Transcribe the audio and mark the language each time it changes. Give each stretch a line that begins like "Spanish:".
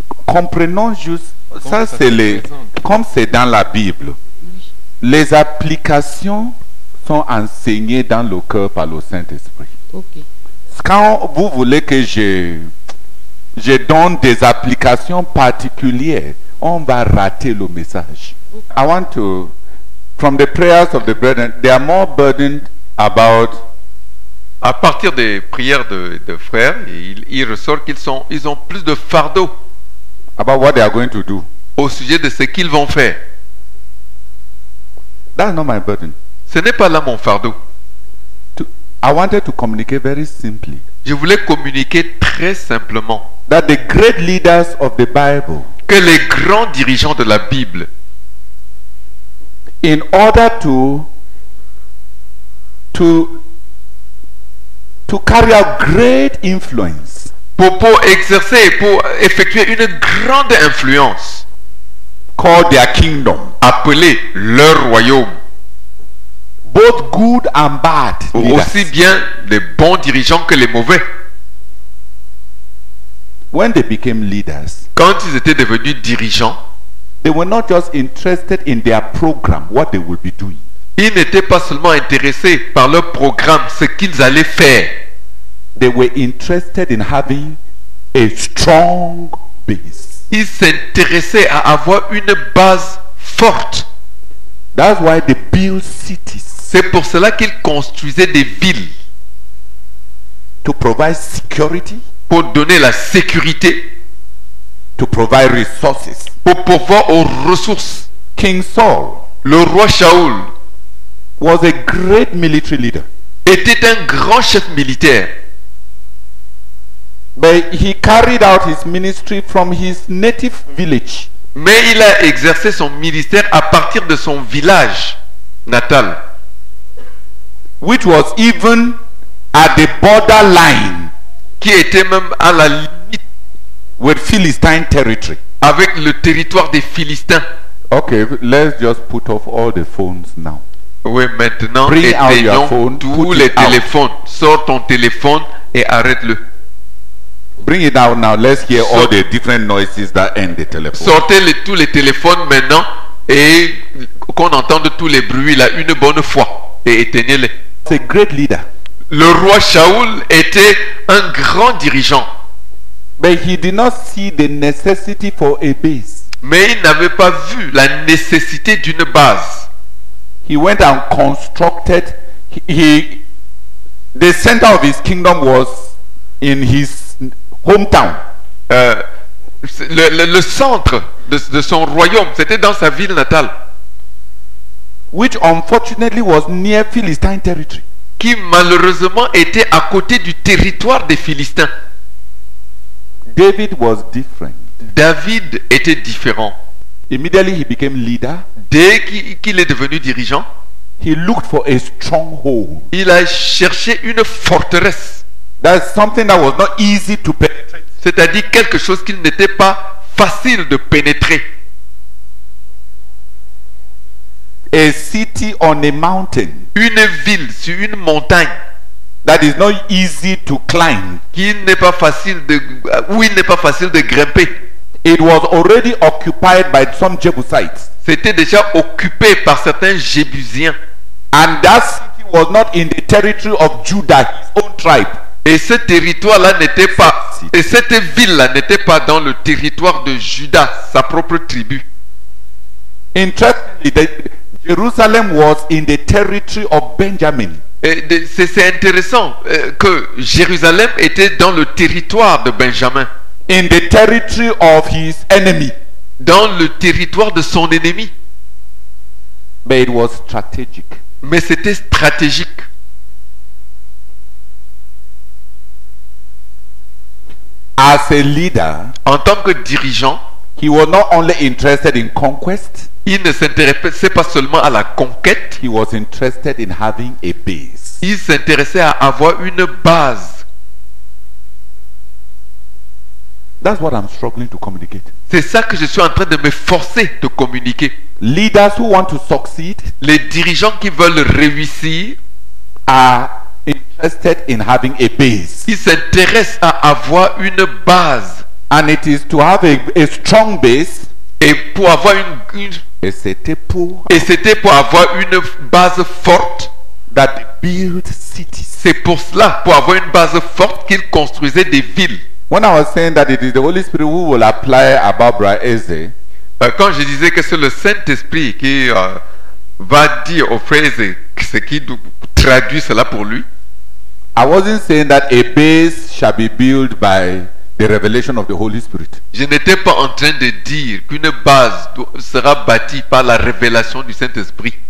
French: Comprenons juste, ça c'est comme c'est dans la Bible. Les applications sont enseignées dans le cœur par le Saint-Esprit.
English: Okay.
French: Quand vous voulez que je donne des applications particulières, on va rater le message.
English: I want to, from the prayers of the brethren, they are more burdened about.
French: À partir des prières de frères, il ressort ils ont plus de fardeau
English: About what they are going to do.
French: au sujet de ce qu'ils vont faire.
English: That's not my burden.
French: Ce n'est pas là mon fardeau.
English: I wanted to communicate very simply
French: Je voulais communiquer très simplement
English: that the great leaders of the Bible,
French: que les grands dirigeants de la Bible,
English: in order to carry out great influence,
French: pour exercer, pour effectuer une grande influence,
English: called their kingdom,
French: appelée leur royaume,
English: both good and bad leaders,
French: aussi bien les bons dirigeants que les mauvais,
English: when they became leaders,
French: quand ils étaient devenus dirigeants,
English: they were not just interested in their program, what they will be doing.
French: ils n'étaient pas seulement intéressés par leur programme, ce qu'ils allaient faire.
English: They were interested in having a strong base.
French: Ils s'intéressaient à avoir une base forte.
English: That's why they build cities
French: C'est pour cela qu'ils construisaient des villes,
English: to provide security,
French: pour donner la sécurité,
English: to provide resources.
French: pour pourvoir aux ressources.
English: King Saul,
French: Le roi Shaoul,
English: was a great military leader.
French: était un grand chef militaire.
English: But he carried out his ministry from his native village.
French: Mais il a exercé son ministère à partir de son village natal,
English: Which was even at the borderline
French: qui était même à la limite
English: with Philistine territory.
French: avec le territoire des Philistins.
English: Okay, let's just put off all the phones now.
French: Oui, maintenant,
English: Bring out your
French: éteignons
English: phone,
French: tous
English: put
French: les
English: it out.
French: téléphones. Sors ton téléphone et arrête-le.
English: Bring it out now. Let's hear all the different noises that end the telephone.
French: Sortez tous les téléphones maintenant et qu'on entende tous les bruits là une bonne fois et éteignez-les.
English: It's a great leader.
French: Le roi Shaoul était un grand dirigeant,
English: But he did not see the necessity for a base.
French: mais il n'avait pas vu la nécessité d'une base.
English: He went and constructed. The center of his kingdom was in his hometown.
French: Le centre de son royaume, c'était dans sa ville natale,
English: Which unfortunately was near Philistine territory.
French: qui malheureusement était à côté du territoire des Philistins.
English: David was different.
French: David était différent.
English: Immediately he became leader.
French: Dès qu'il est devenu dirigeant,
English: He looked for a stronghold.
French: il a cherché une forteresse,
English: That's something that was not easy to penetrate.
French: c'est-à-dire quelque chose qu'il n'était pas facile de pénétrer.
English: A city on a mountain
French: Une ville sur une montagne
English: that is not easy to climb.
French: où il n'est pas facile de grimper.
English: It was already occupied by some Jebusites.
French: C'était déjà occupé par certains Jébusiens.
English: And that city was not in the territory of Judah, his own tribe.
French: Et ce territoire-là n'était pas, et cette ville-là n'était pas dans le territoire de Judas, sa propre tribu.
English: Interestingly, Jerusalem was in the territory of Benjamin.
French: C'est intéressant que Jérusalem était dans le territoire de Benjamin,
English: In the territory of his enemy.
French: dans le territoire de son ennemi.
English: But it was strategic.
French: Mais c'était stratégique.
English: As a leader,
French: En tant que dirigeant,
English: he was not only interested in conquest,
French: il ne s'intéressait pas seulement à la conquête,
English: he was interested in having a base.
French: il s'intéressait à avoir une base.
English: That's what I'm struggling to communicate.
French: C'est ça que je suis en train de me forcer de communiquer.
English: Leaders who want to succeed
French: Les dirigeants qui veulent réussir,
English: are interested in having a base.
French: ils s'intéressent à avoir une base.
English: And it is to have a strong base.
French: Et pour avoir Et c'était pour pour avoir une base forte.
English: that build cities.
French: C'est pour cela, pour avoir une base forte, qu'ils construisaient des villes.
English: When I was saying that it is the Holy Spirit who will apply about Bra Eze,
French: Quand je disais que c'est le Saint-Esprit qui va dire aux frères, c'est qui traduit cela pour lui,
English: I wasn't saying that a base shall be built by the revelation of the Holy Spirit.
French: je n'étais pas en train de dire qu'une base sera bâtie par la révélation du Saint-Esprit.